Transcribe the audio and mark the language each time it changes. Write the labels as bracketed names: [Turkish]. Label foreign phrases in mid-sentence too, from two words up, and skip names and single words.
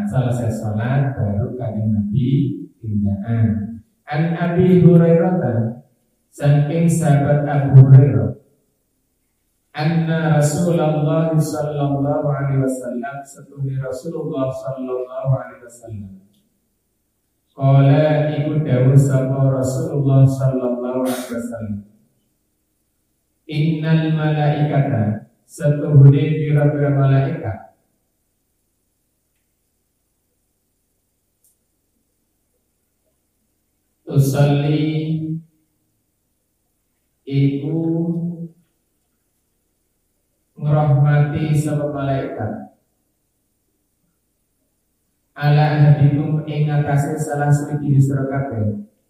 [Indonesian] Selesai sholat baru Kanjeng Nabi tindakan. [Arabic] عن أبي [Javanese] Hurairah, saking sahabat Abu Hurairah, [Arabic] أن رسول الله صلى الله عليه وسلم, [Javanese] setuhnya Rasulullah [Arabic] صلى الله عليه وسلم, [Javanese] qala iku dawuh sapa Rasulullah [Arabic] صلى الله عليه وسلم, إن الملائكة, [Javanese] setuhune pira-pira malaikat, tusalli iku ngrahmati sapa malaikat [Arabic] على أحدكم [Javanese] ing atase salah siji sira kabeh